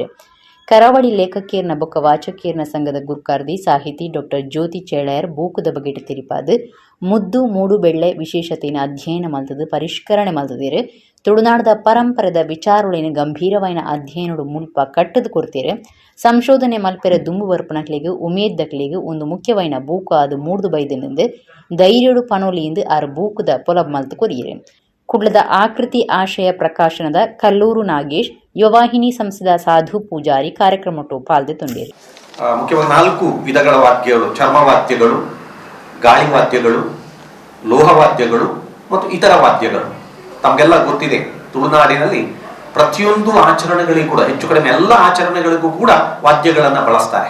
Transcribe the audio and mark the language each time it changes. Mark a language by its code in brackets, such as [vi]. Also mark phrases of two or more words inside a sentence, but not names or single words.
[tcy] ಕರಾವಳಿ ಲೇಖಕಿಯರ್ನ ಬೊಕ್ಕ ವಾಚಕಿಯರ್ನ ಸಂಘದ ಗುರುಕಾರ್ದಿ ಸಾಹಿತಿ ಡಾಕ್ಟರ್ ಜ್ಯೋತಿ ಚೇಳಯರ್ ಬೂಕುದ ಬಗೆಟ್ ತಿರಿಪಾದು ಮುದ್ದು ಮೂಡುಬೆಳ್ಳೆ ವಿಶೇಷತೆಯನ್ನು ಅಧ್ಯಯನ ಮಲ್ತದು ಪರಿಷ್ಕರಣೆ ಮಲ್ತದಿರು ತುಳುನಾಡದ ಪರಂಪರೆದ ವಿಚಾರೊಳಿನ ಗಂಭೀರವಾಯಿನ ಅಧ್ಯಯನಡು ಮುಲ್ಪ ಕಟ್ಟದು ಕೊಡ್ತೀರು ಸಂಶೋಧನೆ ಮಲ್ಪೆರ ದುಂಬು ಬರ್ಪನಕ್ಲಿಗೆ ಉಮೇದ್ದಕ್ಲಿಗೆ ಒಂದು ಮುಖ್ಯವಾಯಿನ ಬೂಕು ಅದು ಮೂಡ್ದು ಬೈದನೆಂದು ಧೈರ್ಯಡು ಪನೋಲಿಯಿಂದ ಆರು ಬೂಕುದ ಪೊಲಬ್ ಮಲ್ತು ಕೊರಿಯಿರು. ಕುಡ್ಲದ ಆಕೃತಿ ಆಶಯ ಪ್ರಕಾಶನದ ಕಲ್ಲೂರು ನಾಗೇಶ್ ಯುವವಾಹಿನಿ ಸಂಸ್ಥೆದ ಸಾಧು ಪೂಜಾರಿ ಕಾರ್ಯಕ್ರಮಟ್ಟು ಪಾಲ್ದೆ ತುಂಬಿರು. [kn] ಮುಖ್ಯವಾಗಿ 4 ವಿಧಗಳ ವಾದ್ಯಗಳು: ಚರ್ಮವಾದ್ಯಗಳು, ಗಾಳಿ ವಾದ್ಯಗಳು, ಲೋಹವಾದ್ಯಗಳು ಮತ್ತು ಇತರ ವಾದ್ಯಗಳು. ತಮಗೆಲ್ಲ ಗೊತ್ತಿದೆ, ತುಳುನಾಡಿನಲ್ಲಿ ಪ್ರತಿಯೊಂದು ಆಚರಣೆಗಳಿಗೂ ಕೂಡ ಹೆಚ್ಚು ಕಡಿಮೆ ಎಲ್ಲ ಆಚರಣೆಗಳಿಗೂ ಕೂಡ ವಾದ್ಯಗಳನ್ನು ಬಳಸ್ತಾರೆ.